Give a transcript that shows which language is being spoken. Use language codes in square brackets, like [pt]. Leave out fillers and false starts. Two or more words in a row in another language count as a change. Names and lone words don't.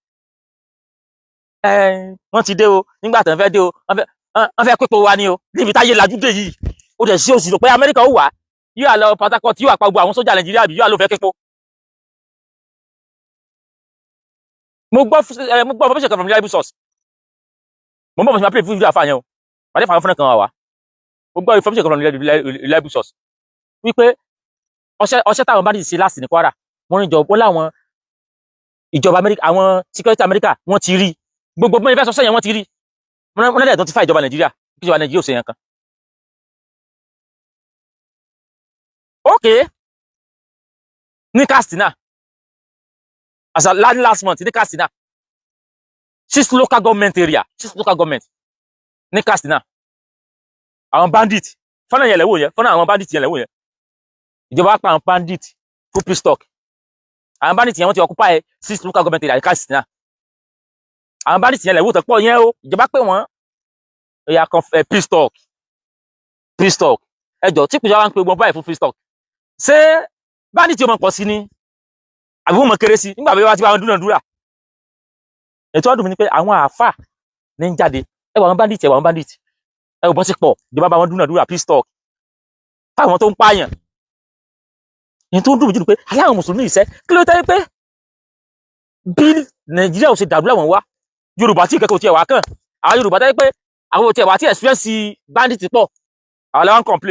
[yo] Wọ́n ti dé o, nígbà tán fẹ́ dé o, wọ́n fẹ́ pípò wa ni o, níbi táyé lajú dé yìí. Ó dẹ̀ sí òsì rò pé Amẹ́ríkà ó wà, yóò à lọ Port Harcourt, yóò àpá gbogbo àwọn sójà Nàìjíríà bí yóò à ló fẹ́ pípò. Mo gbọ́ information kan [en] from reliable source. [yo] Mo mọ̀ mo ti máa play fún video àfáà yẹn o. Màdé fàwọn fúnra kan wà wá. Mo gbọ́ information kan [en] from reliable source. [yo] Wípé ọṣẹ́ táwọn bá dì sí láti ní Kwara, wọ́n láwọn ìjọba Amẹ́ríkà, àwọn security Amẹ́ríkà, wọ́n ti rí. Gbogbo bí wọ́n fẹ́ sọ sẹ́yìn wọ́n ti rí. Wọ́n lẹ́dẹ̀ẹ́ tó ti fà ìjọba Nàìjíríà, kí ìjọba Nàìjíríà ò ṣe yẹn kan. [en] Okay. [yo] Ní Katsina, [en] as a last month, [yo] ní Katsina, 6 [en] local government [yo] ní Katsina. Àwọn bandit, fọ́nà yẹn lẹ́wọ̀ yẹn, fọ́nà àwọn bandit yẹn lẹ́wọ̀ yẹn. Ìjọba pa àwọn bandit fún [en] peace talk. [yo] Àwọn bandit yẹn wọ́n ti occupy 6 [en] local government area [yo] ní Katsina. Àwọn bandit yẹn lẹ́wọ̀ tó pọ̀ yẹn o, ìjọba pè wọ́n. Ó yá kan [en] peace talk. Peace talk. [yo] Ẹjọ́ tí ìjọba ń pe gbọ́n báyìí fún [en] peace talk. [yo] Ṣé bandit yóò mọ̀ pọ̀ sí ni? Àbí wọ́n mọ̀ kéré sí nígbà bí wọ́n ti bá wọn dúnàdúrà? Ètò ọdún mi ni pé àwọn àáfà ní ń jáde. Ẹ wà àwọn bandit, ẹ wà àwọn bandit. Ẹ ò bọ́ sí pọ̀, ìjọba bá wọn dúnàdúrà [en] peace talk. [yo] Fáwọn tó ń pààyàn. Èyí tó ń dùn mí jù pé aláwọn mùsùlùmí ìṣẹ́ kí ló tẹ́ pé bí Nàìjíríà ò ṣe dàrú láwọn wá, Yorùbá tí ìkẹ́kọ̀ọ́ tiẹ̀ wá kàn. Àwọn Yorùbá tẹ́ pé àwọn ò tiẹ̀ wá tí [en] experience bandit [yo] pọ̀. Àwọn làwọn complain.